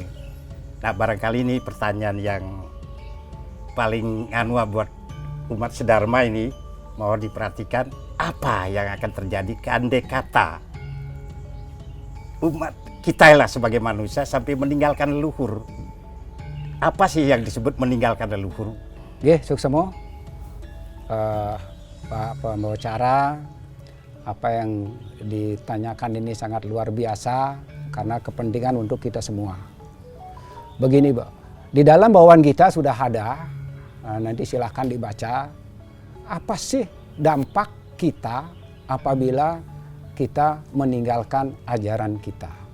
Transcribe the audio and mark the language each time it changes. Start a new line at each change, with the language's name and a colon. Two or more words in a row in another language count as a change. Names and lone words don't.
Indonesian: Nah, barangkali ini pertanyaan yang paling buat umat sedharma ini, mohon diperhatikan apa yang akan terjadi keandai kata umat kita lah sebagai manusia sampai meninggalkan leluhur. Apa sih yang disebut meninggalkan leluhur?
Balinese: Nggih, suksemo.
Indonesian: Pak pembicara, apa yang ditanyakan ini sangat luar biasa karena kepentingan untuk kita semua. Begini, Pak. Di dalam bawaan kita sudah ada, nanti silahkan dibaca, apa sih dampak kita apabila kita meninggalkan ajaran kita.